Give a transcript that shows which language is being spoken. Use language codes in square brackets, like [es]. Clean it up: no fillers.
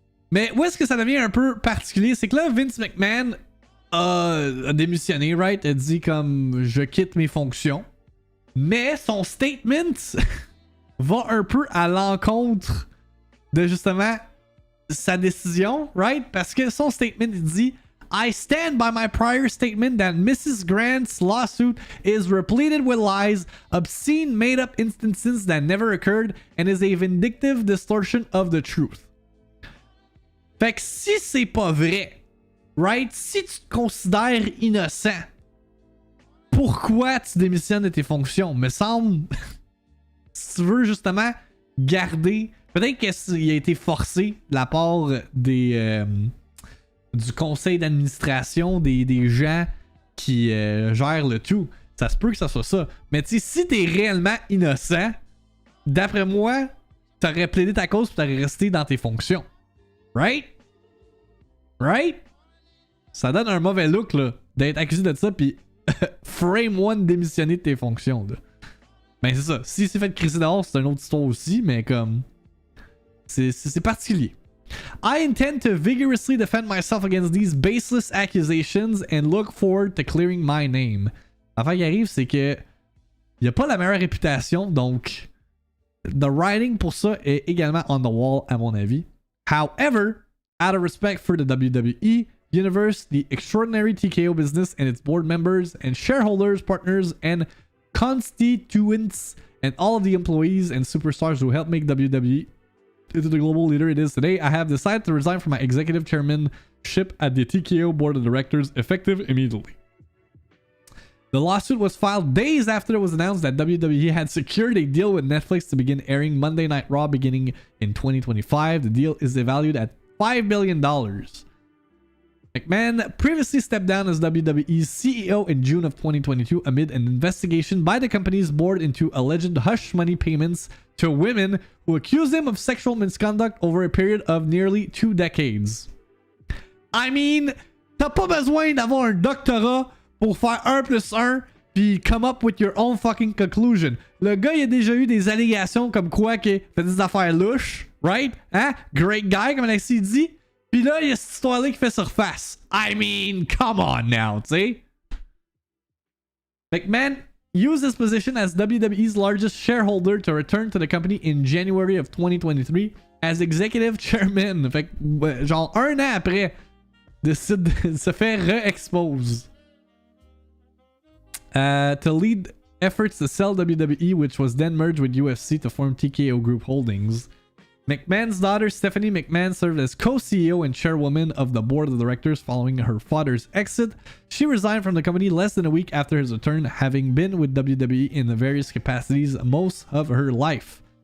[fr] Mais où est-ce que ça devient un peu particulier, c'est que là Vince McMahon a démissionné, right? A dit comme je quitte mes fonctions, mais son statement va un peu à l'encontre de justement sa décision, right? Parce que son statement il dit [en] I stand by my prior statement that Mrs. Grant's lawsuit is repleted with lies, obscene made-up instances that never occurred, and is a vindictive distortion of the truth. [fr] Fait que si c'est pas vrai, right? Si tu te considères innocent, pourquoi tu démissionnes de tes fonctions? Me semble... Si tu veux justement garder... Peut-être qu'il a été forcé de la part des... du conseil d'administration, des gens qui gèrent le tout. Ça se peut que ça soit ça. Mais tu sais, si t'es réellement innocent, d'après moi, t'aurais plaidé ta cause et t'aurais resté dans tes fonctions. Right? Right? Ça donne un mauvais look là, d'être accusé de ça puis frame one démissionner de tes fonctions là. Ben c'est ça. Si c'est fait crisser dehors, c'est une autre histoire aussi, mais comme... C'est particulier. [en] I intend to vigorously defend myself against these baseless accusations and look forward to clearing my name. [fr] L'affaire qui arrive, c'est que... il a pas la meilleure réputation, donc... [en] The writing [fr] pour ça est également [en] on the wall, [fr] à mon avis. [en] However, out of respect for the WWE Universe, the extraordinary TKO business and its board members and shareholders, partners, and constituents, and all of the employees and superstars who helped make WWE into the global leader it is today, I have decided to resign from my executive chairmanship at the TKO board of directors effective immediately. The lawsuit was filed days after it was announced that WWE had secured a deal with Netflix to begin airing Monday Night Raw beginning in 2025. The deal is valued at $5 billion. McMahon previously stepped down as WWE's CEO in June of 2022 amid an investigation by the company's board into alleged hush money payments to women who accused him of sexual misconduct over a period of nearly 2 decades. [fr] I mean, t'as pas besoin d'avoir un doctorat pour faire 1 + 1 puis [en] come up with your own fucking conclusion. [fr] Le gars, il a déjà eu des allégations comme quoi qu'il fait des affaires louches, right? Hein? [en] Great guy, [fr] comme Alexis dit. Puis là, il y a cette histoire-là qui fait surface. [en] I mean, come on now, [fr] tu sais. [en] McMahon used his position as WWE's largest shareholder to return to the company in January of 2023 as executive chairman. [fr] Fait que, genre, 1 an après, décide de se faire re-expose. [en] To lead efforts to sell WWE, which was then merged with UFC to form TKO Group Holdings. McMahon's daughter Stephanie McMahon served as co-CEO and chairwoman of the board of directors following her father's exit. She resigned from the company less than a week after his return, having been with WWE in the various capacities most of her life.